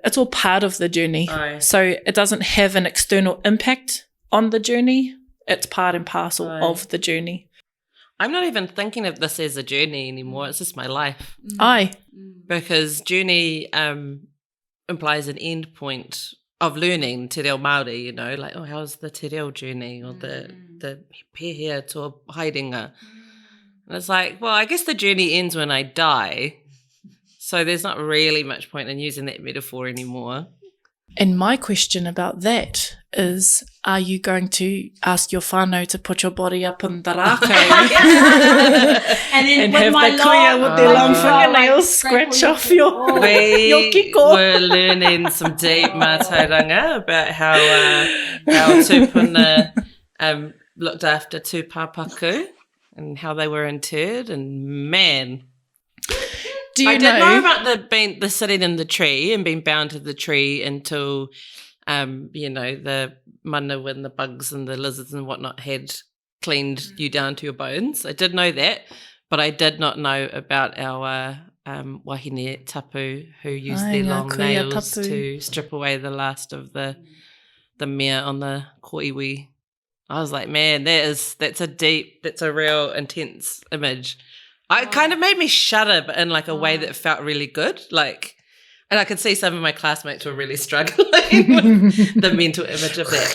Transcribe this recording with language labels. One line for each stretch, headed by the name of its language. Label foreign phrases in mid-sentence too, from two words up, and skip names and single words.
English: It's all part of the journey. So it doesn't have an external impact on the journey. It's part and parcel of the journey. I'm not even thinking of this as a journey anymore. It's just my life. Because journey implies an end point of learning
Māori: te reo Māori,
English: you know, like, how's the
Māori: te reo
English: journey or the
Māori: pēhea to haerenga.
English: And it's like, well, I guess the journey ends when I die. So there's not really much point in using that metaphor anymore. And my question about that is, are you going to ask your whānau to put your body up in the rākau and have the kuia with their long fingernails scratch off your kiko? We're learning some deep mātauranga about how our tūpuna looked after
Māori: tū pāpaku
English: and how they were interred, and man... I didn't know about the sitting in the tree and being bound to the tree until, the mana and the bugs and the lizards and whatnot had cleaned you down to your bones. I did know that, but I did not know about our
Māori: wahine tapu
English: who used their long nails to strip away the last of the mea on the koiwi. I was like, man, that's a real intense image. It kind of made me shudder, but in like a way that felt really good. Like, and I could see some of my classmates were really struggling with the mental image of that.